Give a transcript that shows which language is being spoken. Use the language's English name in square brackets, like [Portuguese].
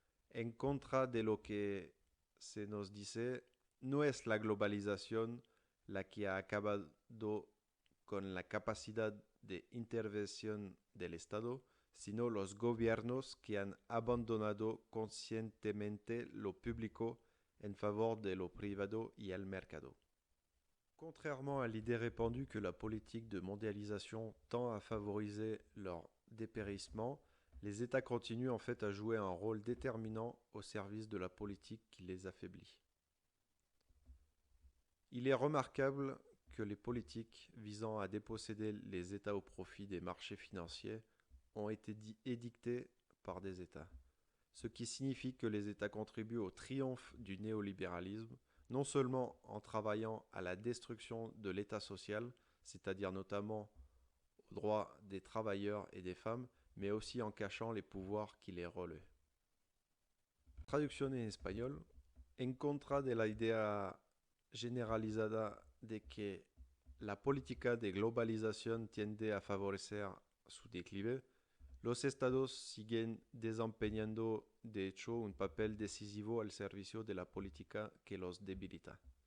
[Spanish] En contra de lo que se nos dice, no es la globalización la que ha acabado con la capacidad de intervención del Estado, sino los gobiernos que han abandonado conscientemente lo público en favor de lo privado y el mercado. [French] Contrairement à l'idée répandue que la politique de mondialisation tend à favoriser leur dépérissement, les États continuent en fait à jouer un rôle déterminant au service de la politique qui les affaiblit. Il est remarquable que les politiques visant à déposséder les États au profit des marchés financiers ont été édictées par des États, ce qui signifie que les États contribuent au triomphe du néolibéralisme, non seulement en travaillant à la destruction de l'État social, c'est-à-dire notamment aux droits des travailleurs et des femmes, mais aussi en cachant les pouvoirs qui les relaient. [Spanish] Traducción en español. En contra de la idea generalizada de que la política de globalización tiende a favorecer su declive, los estados siguen desempeñando de hecho un papel decisivo al servicio de la política que los debilita.